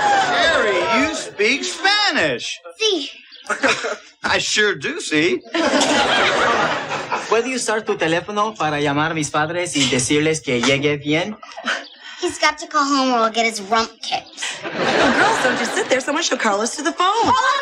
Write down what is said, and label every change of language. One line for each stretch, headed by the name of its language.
English: Sherry, you speak Spanish.
Spanish: Sí.
English: I sure do, see.
Spanish: ¿Puedo usar tu teléfono para llamar a mis padres y decirles que llegue bien?
English: He's got to call home or he'll get his rump kicked. Well, girls, don't just sit there. Someone show Carlos to the phone.